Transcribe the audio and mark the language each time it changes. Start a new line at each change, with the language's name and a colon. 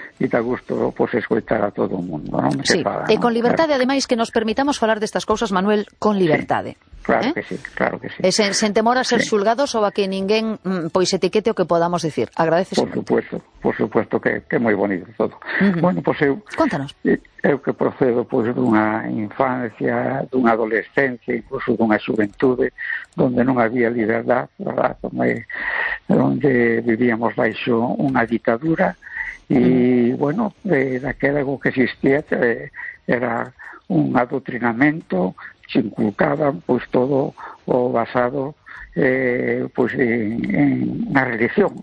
Spanish: Y te ha gustado pues, escuchar a todo el mundo. ¿No? Sí, fala, con libertad, claro. Además, que nos permitamos hablar de estas cosas, Manuel, con libertad. Sí. Claro que sí, claro que sí.
Galician: Sin temor a ser xulgados o a que ninguén pois etiquete o que podamos decir. Agradeces.
Spanish: Por supuesto que moi bonito todo. Uh-huh.
Galician: Bueno, pois eu...
Spanish: Cuéntanos.
Galician: Eu que procedo pois dunha infancia, dunha adolescencia, incluso dunha xuventude, donde non había libertad, ¿verdad? Donde vivíamos baixo unha ditadura, e, uh-huh. bueno, daquela algo que existía era un adoctrinamento, se inculcaban pues todo o basado pues en la religión.